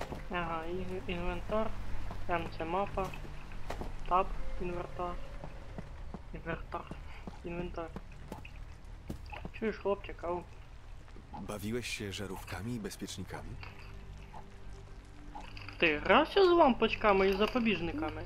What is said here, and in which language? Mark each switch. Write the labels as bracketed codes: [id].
[uk] Ага, інвентар, М це мапа, таб, інвентар, інвентар. Чуєш, хлопчик, ау? [pl] Bawiłeś się żarówkami i bezpiecznikami? [uk] Ти грався з лампочками і запобіжниками?